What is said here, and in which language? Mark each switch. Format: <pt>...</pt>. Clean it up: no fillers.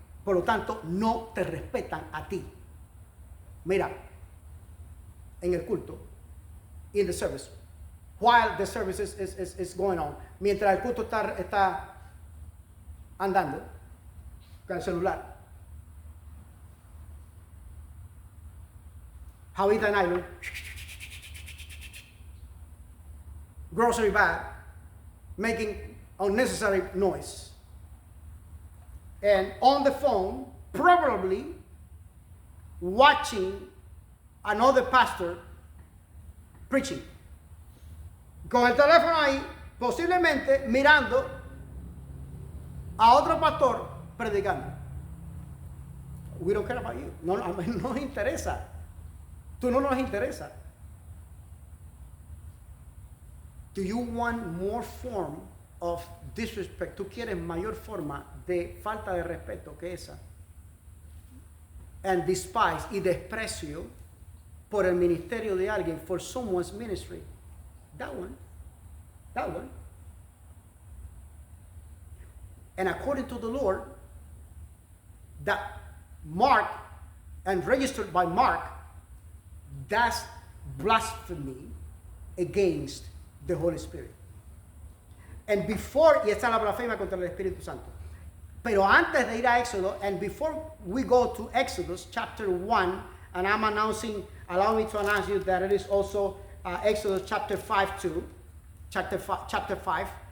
<es>Por lo tanto, no te respetan a ti. Mira, en el culto,</es> <en>in the service, while the service is going on,</en> <es>mientras el culto está andando con el celular, Javita Nylon,</es> <en>grocery bag, making unnecessary noise. And on the phone, probably watching another pastor preaching.</en> <es>Con el teléfono ahí, posiblemente mirando a otro pastor predicando.</es> <en>We don't care about you.</en> <es>No nos interesa. Tú no nos interesa.</es> <en>Do you want more form of disrespect?</en> <es>¿Tú quieres mayor forma de falta de respeto que esa?</es> <en>And despise</en> <es>y desprecio por el ministerio de alguien,</es> <en>for someone's ministry. That one. And according to the Lord, that Mark and registered by Mark, that's blasphemy against the Holy Spirit. And before,</en> <es>y esta es la blasfemia contra el Espíritu Santo. Pero antes de ir a Éxodo,</es> <en>and before we go to Exodus chapter 1, and I'm allow me to announce you that it is also Exodus chapter 5 too, chapter 5.</en>